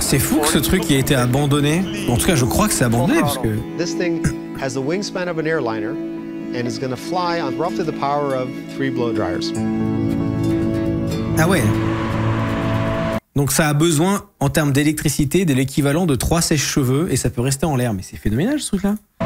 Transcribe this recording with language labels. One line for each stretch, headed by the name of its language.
French: C'est fou que ce truc ait été abandonné. En tout cas, je crois que c'est abandonné parce que.
English: This thing has the wingspan of an airliner and is going to fly on roughly the power of 3 blow dryers.
French: Ah ouais. Donc ça a besoin, en termes d'électricité, de l'équivalent de 3 sèche-cheveux et ça peut rester en l'air. Mais c'est phénoménal ce truc-là.